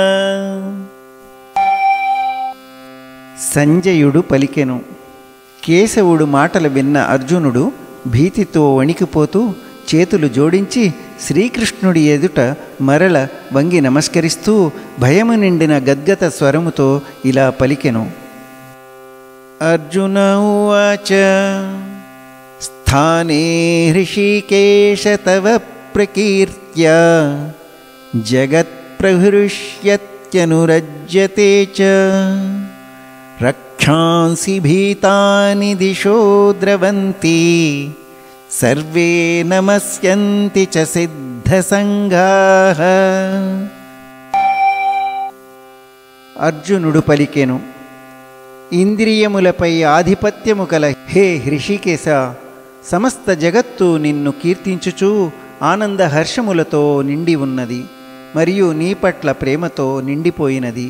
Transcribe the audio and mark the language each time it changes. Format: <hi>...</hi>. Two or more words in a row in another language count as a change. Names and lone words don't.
<te>సంజయుడు పలికెను. కేశవుడు మాటలు విన్న అర్జునుడు భీతితో వణికిపోతూ చేతులు జోడించి శ్రీకృష్ణుడి ఎదుట మరల వంగి నమస్కరిస్తూ భయము నిండిన గద్గత స్వరముతో ఇలా పలికెను.</te> <sa>अर्जुन उवाच स्थाने ऋषिकेश तव प्रकीर्त्या जगत्प्रहृष्यत्यनुरज्यते च रक्षांसि भीतानि दिशो द्रवन्ति सर्वे नमस्यन्ति च सिद्धसंघाः।</sa> <te>అర్జునుడు పలికెను, ఇంద్రియములపై ఆధిపత్యము కల హే హృషికేశ, సమస్త జగత్తు నిన్ను కీర్తించుచూ ఆనంద హర్షములతో నిండి ఉన్నది మరియు నీ పట్ల ప్రేమతో నిండిపోయినది.</te>